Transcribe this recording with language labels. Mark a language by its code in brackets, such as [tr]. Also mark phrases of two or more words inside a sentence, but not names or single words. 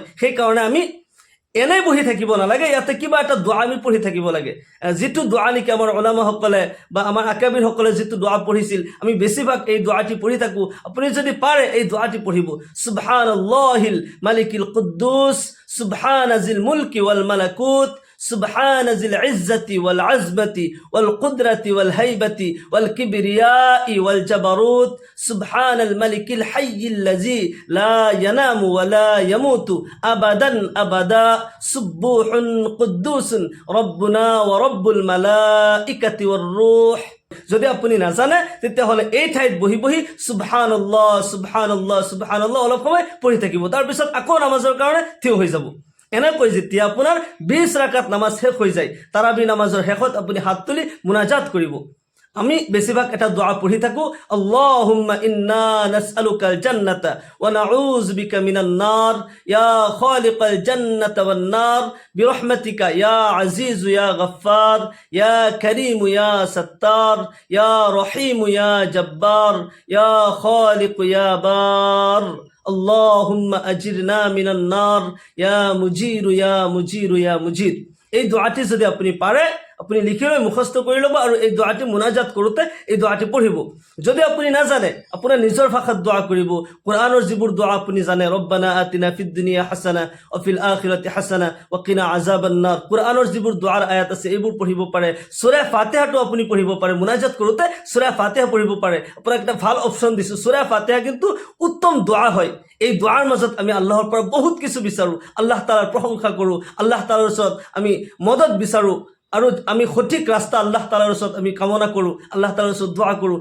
[as] সেইকাৰণে আমি এনেই বহি থাকিব নালাগে, ইয়াতে কিবা এটা দোৱা আমি পঢ়ি থাকিব লাগে। যিটো দোৱা নেকি আমাৰ ওলামাসকলে বা আমাৰ আকাবিৰসকলে যিটো দোৱা পঢ়িছিল, আমি বেছিভাগ এই দোৱাটি পঢ়ি থাকোঁ। আপুনি যদি পাৰে এই দোৱাটি পঢ়িব, [ar] سبحان الله الملك القدوس سبحان ذي الملك والملكوت سبحان ذي العزة والعزمة والقدرة والهيبة والكبرياء والجبروت سبحان الملك الحي الذي لا ينام ولا يموت أبدا أبدا سبوح قدوس ربنا ورب الملائكة والروح। [as] যদি আপুনি নাজানে তেতিয়াহ'লে এই ঠাইত বহি বহি [ar] سبحان الله سبحان الله سبحان الله [as] অলপ সময় পঢ়ি থাকিব। তাৰপিছত আকৌ নামাজৰ কাৰণে থিয় হৈ যাব। এনেকৈ যেতিয়া আপোনাৰ 20 রাকাত নামাজ শেষ হৈ যায়, তাৰাবি নামাজৰ শেষত আপুনি হাত তুলি মুনাজাত কৰিব। আমি বেছিভাগ এটা দোৱা পঢ়ি থাকোঁ, [ar] اللهم إنا نسألك الجنة ونعوذ بك من النار يا خالق الجنة والنار برحمتك يا عزيز يا غفار يا كريم يا ستار يا رحيم يا جبار يا خالق يا بار اللهم أجرنا من النار يا مجير يا مجير يا مجير. [as] এই দোৱাটি যদি আপুনি পাৰে আপুনি লিখি লৈ মুখস্থ কৰি ল'ব আৰু এই দোৱাটি মুনাজাত কৰোঁতে এই দোৱাটি পঢ়িব। যদি আপুনি নাজানে আপোনাৰ নিজৰ ভাষাত দোৱা কৰিব। কোৰআনৰ যিবোৰ দোৱা আপুনি জানে, [ar] ربنا آتنا في الدنيا حسنة وفي الآخرة حسنة وقنا عذاب النار, [as] কোৰআনৰ যিবোৰ দোৱাৰ আয়াত আছে এইবোৰ পঢ়িব পাৰে। সূৰা ফাতিহাটো আপুনি পঢ়িব পাৰে। মুনাজাত কৰোঁতে সূৰা ফাতিহা পঢ়িব পাৰে। আপোনাক এটা ভাল অপশ্যন দিছোঁ, সূৰা ফাতিহা কিন্তু উত্তম দোৱা হয়। এই দোৱাৰ মাজত আমি আল্লাহৰ পৰা বহুত কিছু বিচাৰোঁ, আল্লাহ তাআলাৰ প্ৰশংসা কৰোঁ, আল্লাহ তাআলাৰ ওচৰত আমি মদত বিচাৰোঁ আৰু আমি সঠিক ৰাস্তা আল্লাহ তাআলাৰ ওচৰত আমি কামনা কৰোঁ, আল্লাহ তাআলাৰ ওচৰত দোৱা কৰোঁ।